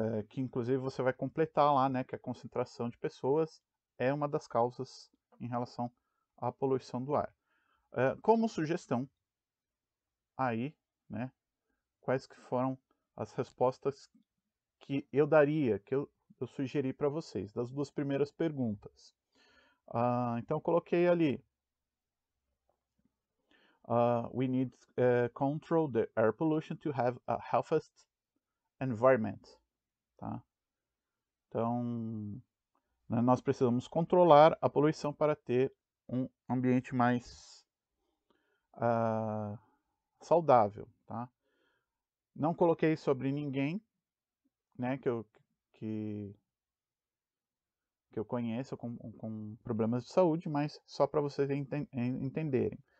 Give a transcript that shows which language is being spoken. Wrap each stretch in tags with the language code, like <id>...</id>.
<pt>Que inclusive você vai completar lá, né, que a concentração de pessoas é uma das causas em relação à poluição do ar. Como sugestão, aí, né, quais que foram as respostas que eu daria, que eu sugeri para vocês, das duas primeiras perguntas. Então eu coloquei ali,</pt> <en>we need control the air pollution to have a healthiest environment.</en> <pt>Tá? Então, né, nós precisamos controlar a poluição para ter um ambiente mais saudável. Tá? Não coloquei sobre ninguém, né, que eu conheço com problemas de saúde, mas só para vocês entenderem.</pt>